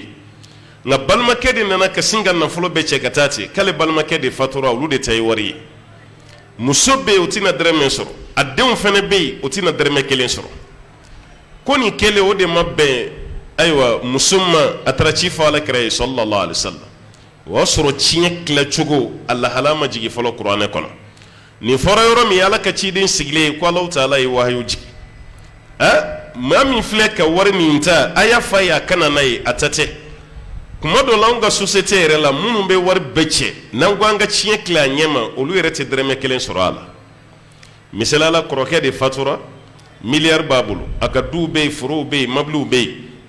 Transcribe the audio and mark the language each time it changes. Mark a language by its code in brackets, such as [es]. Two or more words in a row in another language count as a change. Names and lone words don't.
[bm] nka balimakɛ de nana ka sin ka nafolo bɛɛ cɛ ka taa ten k'ale balimakɛ de fatura olu de ta ye wari ye muso bɛ yen o tɛna dɛrɛmɛ sɔrɔ a denw fana bɛ yen o tɛna dɛrɛmɛ kelen sɔrɔ ko nin kelen o de ma bɛn ayiwa muso ma a taara ci fɔ alakira ye [ar] صلى الله عليه وسلم [bm] o y'a sɔrɔ tiɲɛ tilacogo a lahala ma jigin fɔlɔ kuranɛ kɔnɔ nin fɔra yɔrɔ min ala ka ciden sigilen ye ko Alahu Ta'ala ye wahayu jigi maa min filɛ ka wari min ta a y'a fa ye a kana n'a ye a ta tɛ kuma dɔ la anw ka société yɛrɛ la minnu bɛ wari bɛɛ cɛ n'an ko an ka tiɲɛ tila a ɲɛ ma olu yɛrɛ tɛ dɛrɛmɛ kelen sɔrɔ a la misaliyala kɔrɔkɛ de fatura miliyari b'a bolo a ka duw bɛ yen forow bɛ yen mobiliw bɛ yen